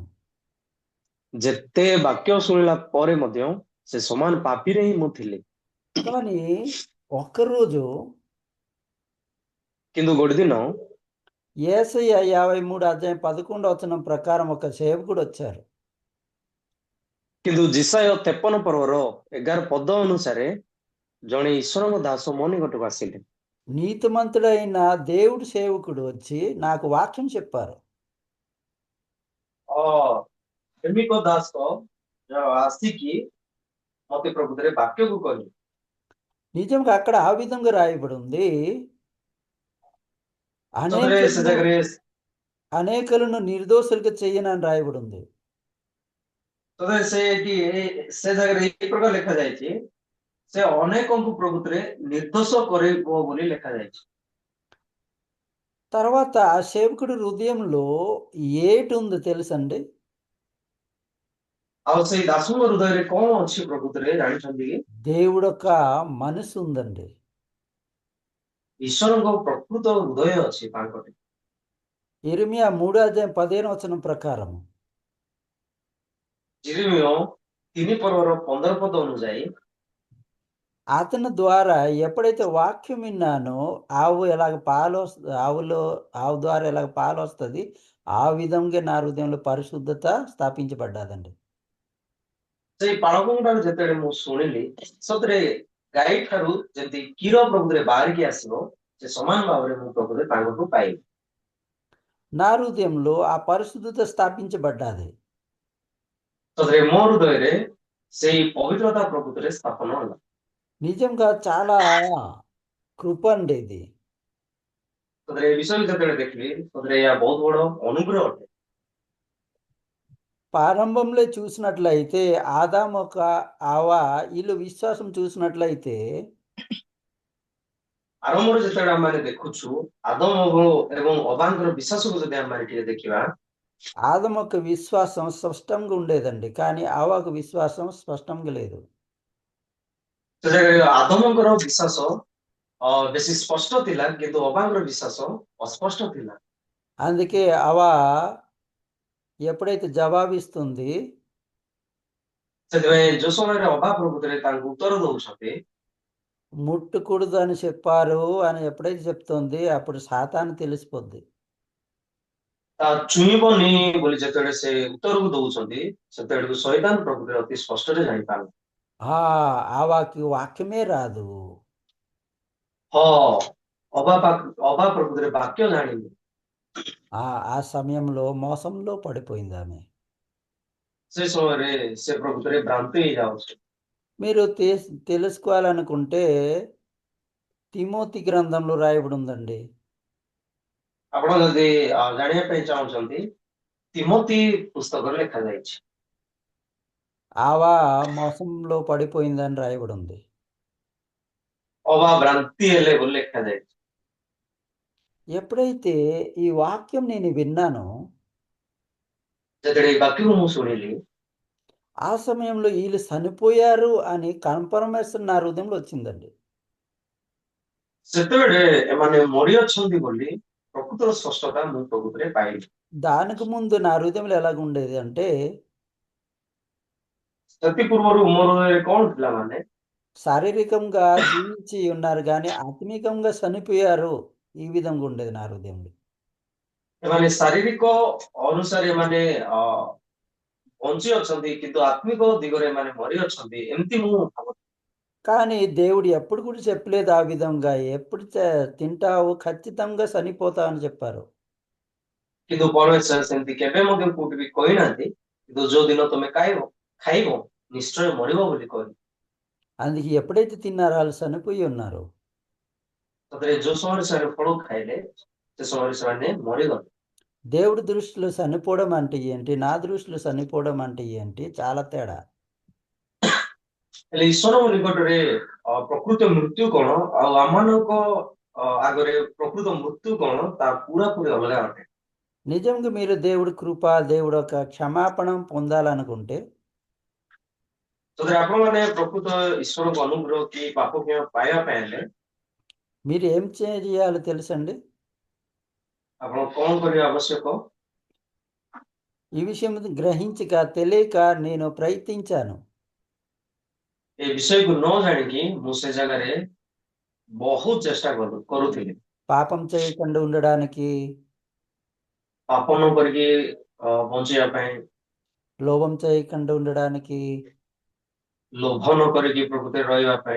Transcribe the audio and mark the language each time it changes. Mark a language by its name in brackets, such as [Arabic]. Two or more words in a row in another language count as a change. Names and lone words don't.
[Odia] ଯେତେ ବାକ୍ୟ ଶୁଣିଲା ପରେ ମଧ୍ୟ ସେ ସମାନ ପାପିରେ ହିଁ ମୁଁ ଥିଲି। [Telugu] కానీ ఒక్కరోజు [Odia] କିନ୍ତୁ ଗୋଟେ ଦିନ [Telugu] యేసయ్య 53:11 ప్రకారం ఒక సేవకుడు వచ్చారు. [Odia] କିନ୍ତୁ ଜିସାୟ 53 ପର୍ବର 11 ପଦ ଅନୁସାରେ ଜଣେ ଈଶ୍ୱରଙ୍କ ଦାସ ମୋ ନିକଟକୁ ଆସିଲେ। [Telugu] నీతిమంతుడైన దేవుడి సేవకుడు వచ్చి నాకు వాక్యం చెప్పారు. [Odia] ଧାର୍ମିକ ଦାସ ଆସିକି ମତେ ପ୍ରକୃତରେ ବାକ୍ୟକୁ କହିଲେ। [Telugu] నిజంగా అక్కడ ఆ విధంగా రాయబడి ఉంది. [Odia] ସତରେ ସେ ଜାଗାରେ [Telugu] అనేకులను నిర్దోషులుగా చెయ్యనని రాయబడి ఉంది. [Odia] ସତରେ ସେ ଜାଗାରେ ଏଇ ପ୍ରକାର ଲେଖାଯାଇଛି, ସେ ଅନେକଙ୍କୁ ପ୍ରକୃତରେ ନିର୍ଦ୍ଦୋଷ କରିବ ବୋଲି ଲେଖାଯାଇଛି। [Telugu] తర్వాత ఆ సేవకుడి హృదయంలో ఏటి ఉందో తెలుసండి? [Odia] ଆଉ ସେଇ ଦାସଙ୍କ ହୃଦୟରେ କଣ ଅଛି ପ୍ରକୃତରେ ଜାଣିଛନ୍ତି କି? [Telugu] దేవుడొక మనసు ఉందండి. [Odia] ଈଶ୍ୱରଙ୍କ ପ୍ରକୃତ ହୃଦୟ ଅଛି ତାଙ୍କଠି। [Telugu] యెరెమీయా 3:15 ప్రకారం [Odia] ଜିରିମିୟ 3 ପର୍ବର 15 ପଦ ଅନୁଯାୟୀ [Telugu] అతని ద్వారా ఎప్పుడైతే వాక్యం విన్నానో ఆవు ఆవు ద్వారా ఎలాగ పాలు వస్తుంది, ఆ విధంగా నా హృదయంలో పరిశుద్ధత స్థాపించబడ్డాదండి. [Odia] ସେଇ ପାଳକଙ୍କ ଠାରୁ ଯେତେବେଳେ ମୁଁ ଶୁଣିଲି, ସତରେ ଗାଈ ଠାରୁ ଯେମିତି କ୍ଷୀର ପ୍ରକୃତରେ ବାହାରିକି ଆସିବ, ସେ ସମାନ ଭାବରେ ମୁଁ ପ୍ରକୃତରେ ତାଙ୍କଠୁ ପାଇଲି। [Telugu] నా హృదయంలో ఆ పరిశుద్ధత స్థాపించబడ్డాది. [Odia] ସତରେ ମୋ ହୃଦୟରେ ସେଇ ପବିତ୍ରତା ପ୍ରକୃତରେ ସ୍ଥାପନ ହେଲା। [Telugu] నిజంగా చాలా కృప అండి ఇది. [Odia] ସତରେ ଏ ବିଷୟ ଯେତେବେଳେ ଦେଖିଲି, ସତରେ ଏହା ବହୁତ ବଡ ଅନୁଗ୍ରହ ଅଟେ। [Telugu] ప్రారంభంలో చూసినట్లయితే ఆదాము ఒక హవ్వ వీళ్ళు విశ్వాసం చూసినట్లయితే [Odia] ଆରମ୍ଭରେ ଯେତେବେଳେ ଆମେ ଦେଖୁଛୁ ଆଦମ ଏବଂ ଅବାଙ୍କର ବିଶ୍ୱାସକୁ ଯଦି ଆମେ ଟିକେ ଦେଖିବା, [Telugu] ఆదాము యొక్క విశ్వాసం స్పష్టంగా ఉండేదండి, కానీ హవ్వకు విశ్వాసం స్పష్టంగా లేదు. [Odia] ସେ ଜାଗାରେ ଆଦମଙ୍କର ବିଶ୍ୱାସ ବେଶୀ ସ୍ପଷ୍ଟ ଥିଲା, କିନ୍ତୁ ଅବାଙ୍କର ବିଶ୍ୱାସ ଅସ୍ପଷ୍ଟ ଥିଲା। [Telugu] అందుకే హవ్వ ఎప్పుడైతే జవాబిస్తుంది, [Odia] ସେଥିପାଇଁ ଯୋଉ ସମୟରେ ଅବା ପ୍ରକୃତରେ ତାଙ୍କୁ ଉତ୍ତର ଦଉଛନ୍ତି, [Telugu] ముట్టకూడదు అని చెప్పారు అని ఎప్పుడైతే చెప్తుంది, అప్పుడు సాతాను తెలిసిపోద్ది. [Odia] ତା ଛୁଇଁବନି ବୋଲି ଯେତେବେଳେ ସେ ଉତ୍ତରକୁ ଦଉଛନ୍ତି ସେତେବେଳକୁ ଶୈତାନ ପ୍ରକୃତିରେ ଅତି ସ୍ପଷ୍ଟରେ ଜାଣିପାରିଲା। [Telugu] ఆ వాక్యమే రాదు. [Odia] ହଁ ଅବା ପ୍ରକୃତିରେ ବାକ୍ୟ ଜାଣିନି। [Telugu] ఆ సమయంలో మోసంలో పడిపోయింది ఆమె. [Odia] ସେ ସମୟରେ ସେ ପ୍ରକୃତିରେ ଭ୍ରାନ୍ତି ହେଇଯାଉଛି। [Telugu] మీరు తెలుసుకోవాలనుకుంటే తిమోతి గ్రంథంలో రాయబడి ఉందండి. [Odia] ଆପଣ ଯଦି ଜାଣିବା ପାଇଁ ଚାହୁଁଛନ୍ତି ତିମୋଥି ପୁସ୍ତକରେ ଲେଖାଯାଇଛି। [Telugu] ఆవా మోసంలో పడిపోయిందని రాయబడి ఉంది. [Odia] ଅବା ଭ୍ରାନ୍ତି ହେଲେ ବୋଲି ଲେଖାଯାଇଛି। [Telugu] ఎప్పుడైతే ఈ వాక్యం నేను విన్నానో [Odia] ଯେତେବେଳେ ଏଇ ବାକ୍ୟକୁ ମୁଁ ଶୁଣିଲି [Telugu] ఆ సమయంలో వీళ్ళు చనిపోయారు అని కన్ఫర్మేషన్ నా హృదయంలో వచ్చిందండి. [Odia] ସେତେବେଳେ ଏମାନେ ମରିଅଛନ୍ତି ବୋଲି ପ୍ରକୃତର ସ୍ପଷ୍ଟତା ମୁଁ ପ୍ରକୃତିରେ ପାଇଲି। [Telugu] దానికి ముందు నా హృదయంలో ఎలాగుండేది అంటే [Odia] ସେଥି ପୂର୍ବରୁ ମୋର ହୃଦୟରେ କଣ ଥିଲା ମାନେ [Telugu] శారీరకంగా జీవించి ఉన్నారు గానీ ఆత్మీకంగా చనిపోయారు. ఈ విధంగా ఉండేది నా హృదయంలో. [Odia] ଏମାନେ ଶାରୀରିକ ଅନୁସାରେ ଏମାନେ ବଞ୍ଚି ଅଛନ୍ତି କିନ୍ତୁ ଆତ୍ମିକ ଦିଗରେ ଏମାନେ ମରିଅଛନ୍ତି ଏମିତି ମୁଁ ଭାବୁଥିଲି। [Telugu] కానీ దేవుడు ఎప్పుడు కూడా చెప్పలేదు ఆ విధంగా. ఎప్పుడు తింటావు ఖచ్చితంగా చనిపోతావు అని చెప్పారు. [Odia] କିନ୍ତୁ ପରମେଶ୍ୱର ସେମିତି କେବେ ମଧ୍ୟ କୋଉଠି ବି କହିନାହାନ୍ତି କିନ୍ତୁ ଯୋଉ ଦିନ ତମେ ଖାଇବ ନିଶ୍ଚୟ ମରିବ ବୋଲି କହିଲେ। [Telugu] అందుకే ఎప్పుడైతే తిన్నారో వాళ్ళు చనిపోయి ఉన్నారు. [Odia] ତାପରେ ଯୋଉ ସମୟରେ ସେମାନେ ଫଳ ଖାଇଲେ ସେ ସମୟରେ ସେମାନେ ମରିଗଲେ। [Telugu] దేవుడి దృష్టిలో చనిపోవడం అంటే ఏంటి? నా దృష్టిలో చనిపోవడం అంటే ఏంటి? చాలా తేడా. [Odia] ହେଲେ ଈଶ୍ୱରଙ୍କ ନିକଟରେ ପ୍ରକୃତ ମୃତ୍ୟୁ କଣ ଆଉ ଆମମାନଙ୍କ ଆଗରେ ପ୍ରକୃତ ମୃତ୍ୟୁ କଣ ତା ପୁରାପୁରି ଅଲଗା ଅଟେ। [Telugu] నిజంగా మీరు దేవుడి కృప, దేవుడు ఒక క్షమాపణ పొందాలనుకుంటే [Odia] ଯଦି ଆପଣମାନେ ପ୍ରକୃତ ଈଶ୍ୱରଙ୍କ ଅନୁଗ୍ରହ କି ପାପ କ୍ଷମା ପାଇବା ପାଇଁ ହେଲେ [Telugu] మీరు ఏం చేయాలో తెలుసండి? [Odia] ଆପଣ କଣ କରିବା ଆବଶ୍ୟକ? [Telugu] ఈ విషయం గ్రహించక తెలియక నేను ప్రయత్నించాను. [Odia] ଏ ବିଷୟକୁ ନ ଜାଣିକି ମୁଁ ସେ ଜାଗାରେ ବହୁତ ଚେଷ୍ଟା କରୁଥିଲି [Telugu] పాపం చేయకుండా ఉండడానికి, [Odia] ପାପ ନ କରିକି ବଞ୍ଚିବା ପାଇଁ, [Telugu] లోభం చేయకుండా ఉండడానికి, [Odia] ଲୋଭ ନ କରିକି ପ୍ରକୃତିରେ ରହିବା ପାଇଁ।